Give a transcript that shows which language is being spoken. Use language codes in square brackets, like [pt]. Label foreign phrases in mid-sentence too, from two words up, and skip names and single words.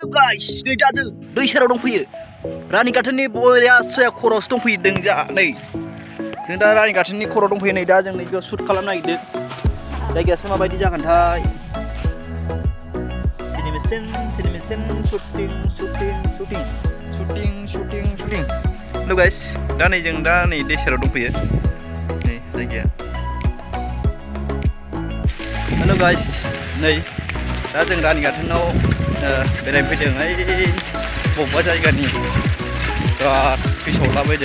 [brx] guys, नै दा जों दै सेराव दंफैयो। रानि गाथोननि बरिया सोया खर'आवसो दंफैदों जा नै। जों दा रानि गाथोननि खर'आव दंफैयो नै दा जों नैबेयाव शुट खालामनो नागिरदों। जायगायासो माबायदि जागोनथाय। [en] Cinemation shooting. Hello guys, [brx] दा नै जों दा नै दै सेराव दंफैयो। नै जायगाया। [en] Hello guys, [brx] नै दा जों रानि गाथोनाव बेरायनो फैदों बबेबा जायगानि बिराद गोसोआवलाबायदों।